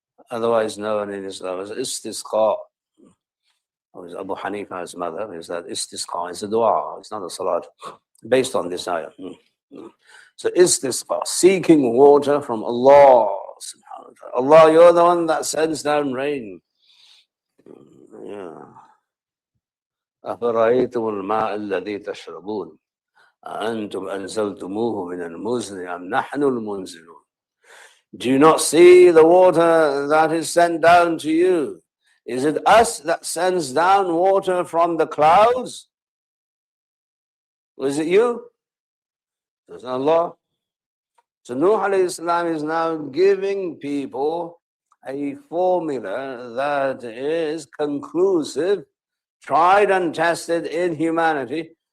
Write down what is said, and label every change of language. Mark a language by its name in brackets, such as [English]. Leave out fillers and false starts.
[English] Otherwise known in Islam as istisqa. Abu Hanifa's mother is that istisqa is a dua. It's not a salat. Based on this ayah. So istisqa, seeking water from Allah. Subhanahu wa ta'ala. Allah, you're the one that sends down rain. Yeah. [Arabic] أفرأيتم الماء الذي تشربون أأنتم أنزلتموه من المزن أم نحن المنزلون. [English] Do you not see the water that is sent down to you? Is it us that sends down water from the clouds? Or is it you? It's Allah. So Nuh alayhi salam is now giving people a formula that is conclusive, tried and tested in humanity.